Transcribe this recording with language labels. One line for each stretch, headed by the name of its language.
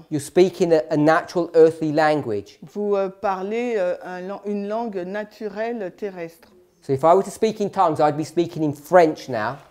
English: you're speaking a natural earthly language.
French: vous parlez une langue naturelle terrestre.
English: So if I were to speak in tongues, I'd be speaking in French now.